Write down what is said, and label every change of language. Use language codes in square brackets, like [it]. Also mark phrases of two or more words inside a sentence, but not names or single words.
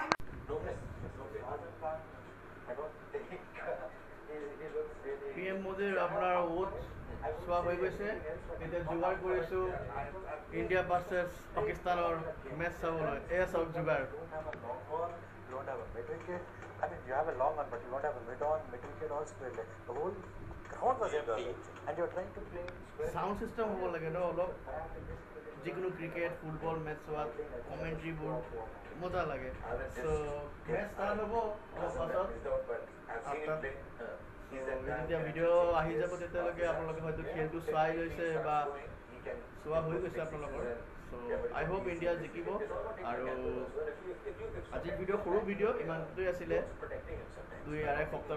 [as] PM মোদীৰ আপোনাৰ ওথ চোৱা হৈ গৈছে এতিয়া যোগাৰ কৰিছোঁ [en] India versus [as] পাকিস্তানৰ মেচ চাবলৈ এয়া চাওক যোগাৰ [en] You don't have a middle kit. I mean, you have a long one, but you don't have a mid-on, middle kit, or square leg. The whole ground was empty, and you're trying to play square. sound system [as] হ'ব লাগে ন অলপ যিকোনো ক্ৰিকেট ফুটবল মেচ চোৱাত কমেণ্ট্ৰিবোৰ মজা লাগে চ' [en] match start [as] হ'ব অলপ পাছত যেতিয়া ভিডিঅ' আহি যাব তেতিয়ালৈকে আপোনালোকে হয়তো খেলটো চোৱাই লৈছে বা চোৱা হৈ গৈছে আপোনালোকৰ চ' [en] I hope [as] ইণ্ডিয়া জিকিব আৰু আজিৰ ভিডিঅ' সৰু ভিডিঅ' ইমানটোৱে আছিলে 2-2.5 সপ্তাহৰ